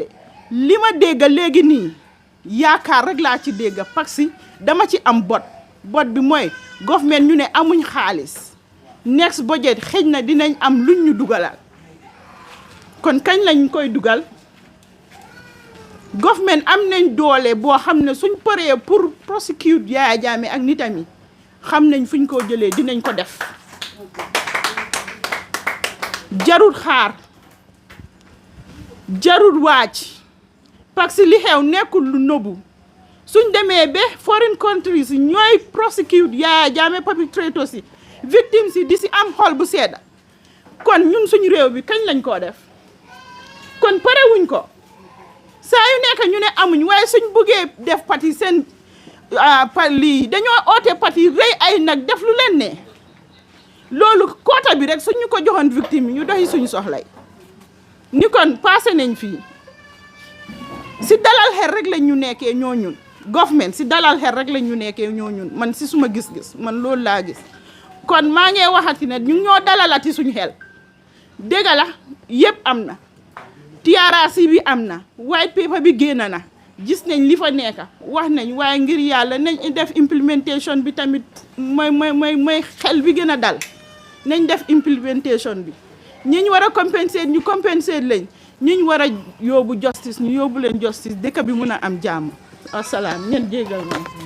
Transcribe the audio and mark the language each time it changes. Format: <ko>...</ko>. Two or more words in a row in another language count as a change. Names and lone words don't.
<wo>li ma dégg léegi nii yaakaar rek laa ci dégg parce que dama ci am bot bi mooy government ñu ne amuñ xaalis</wo> <en>next budget</en> <wo>xëj na dinañ am luñ ñu dugalal kon kañ lañ koy dugal government am nañ doole boo xam ne suñ paree pour prosecute Yaya Jammeh ak nitam yi xam nañ fuñ ko jëlee dinañ ko def jarul xaar jarul waaj parce que li xew nekkul lu nëbbu suñ demee ba</wo> <en>foreign countries</en> <wo>ñooy prosecute Yaya Jammeh perpetrators yi victimes yi di si am xol bu sedda kon ñun suñu réew bi kañ lañ koo def kon parewuñ ko saa saa yu nekk ñu ne amuñ waaye suñ buggee def parti seen lii dañoo oote parti rëy ay nag def lu leen ne loolu quota bi rek suñu ko joxoon victime yi ñu doxi suñu soxlay ni kon passé nañ fii si dalal xel rek lañ ñu nekkee ñoo ñun government si dalal xel rek lañ ñu nekkee ñoo ñun man si suma gis-gis man loolu laa gis kon maa ngi waxati ne ñu ñoo dalalati suñu xel dégg la yëpp am na TRRC bi am na</wo> <en>white paper</en> <wo>bi génn na gis nañ li fa nekk wax nañ waaye ngir yàlla nañ def implementation bi tamit mooy xel bi gën a dal nañ def implementation bi ñi war a compenser ñu compenser lañ ñi war a yóbbu justice ñu yóbbu leen justice dëkk bi mun a am jàmm asalaam ñen jégal ma</wo>